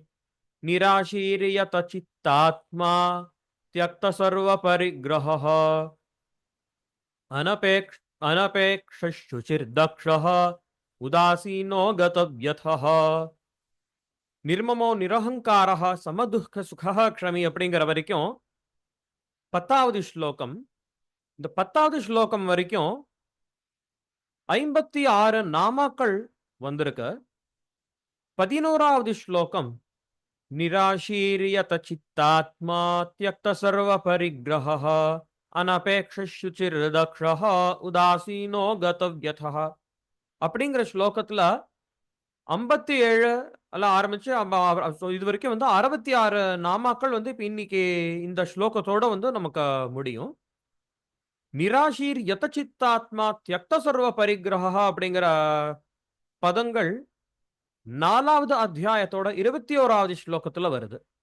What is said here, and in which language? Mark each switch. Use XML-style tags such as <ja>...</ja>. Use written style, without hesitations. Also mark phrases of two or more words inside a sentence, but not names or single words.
<sa>निराशीर्यतचित्तात्मा त्यक्त सर्वपरिग्रहः अनपेक्षशुचिर्दक्षः उदासीनो गतव्यथः निर्ममो निरहंकारः समदुःख सुखः क्षमी</sa> <ta>அப்படிங்கிற வரைக்கும் 10வது ஸ்லோகம். இந்த 10வது ஸ்லோகம் வரைக்கும் 56 நாமாக்கள் வந்திருக்கு. 11வது ஸ்லோகம்</ta> <sa>निराशीर्यत चित्तात्मा त्यक्त सर्व परिग्रहः अनपेक्षशुचिर्दक्षः उदासीनो गतव्यथः</sa> <ta>அப்படிங்கிற ஸ்லோகத்துல 57 எல்லாம் ஆரம்பிச்சு இது வரைக்கும் 66 நாமாக்கள் இப்ப இன்னைக்கு இந்த ஸ்லோகத்தோட நமக்கு முடியும்.</ta> <sa>निराशीः यत चित्तात्मा त्यक्त सर्व परिग्रहः</sa> <ta>அப்படிங்கிற பதங்கள் 4வது அத்தியாயத்தோட 21வது ஸ்லோகத்துல வருது.</ta>